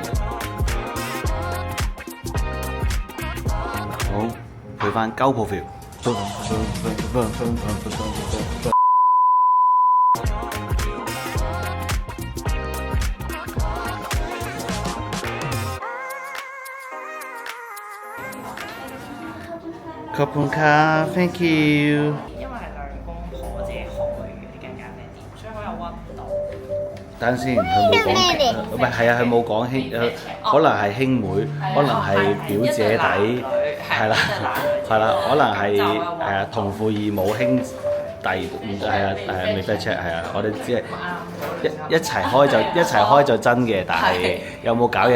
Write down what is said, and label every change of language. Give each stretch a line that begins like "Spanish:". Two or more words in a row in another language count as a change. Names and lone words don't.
Cantonese: 好，配翻鳩 profile，
Thai: ขอบคุณครับ
English: thank you。
Cantonese: 因為係兩公婆自己開嘅呢間咖啡店，所以好有溫度。等先，佢冇講，唔係係啊，佢冇講兄，可能係兄妹，可能係表姐弟，係啦，係啦，可能係係啊同父異母兄弟，係啊未
English: fact check
Cantonese: 係啊，我哋只係一齊開就真嘅，但係有冇搞嘢？